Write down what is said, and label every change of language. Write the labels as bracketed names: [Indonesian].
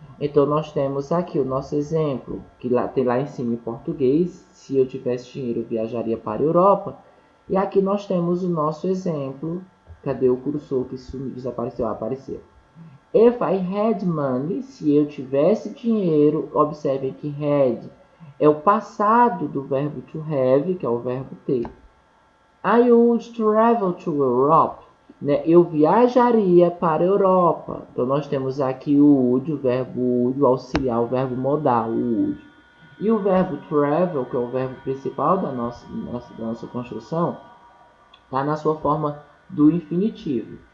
[Portuguese] Então, nós temos aqui o nosso exemplo, que tem lá em cima em português, se eu tivesse dinheiro, eu viajaria para a Europa. E aqui nós temos o nosso exemplo, cadê o cursor que desapareceu? Apareceu. [English] If I had money, [Portuguese] se eu tivesse dinheiro, observem que had é o passado do verbo to have, que é o verbo ter. [English] I would travel to Europe. [Portuguese] Né? Eu viajaria para a Europa. Então, nós temos aqui o would, o verbo would, o auxiliar, o verbo modal, o would. E o verbo travel, que é o verbo principal da nossa construção, está na sua forma do infinitivo.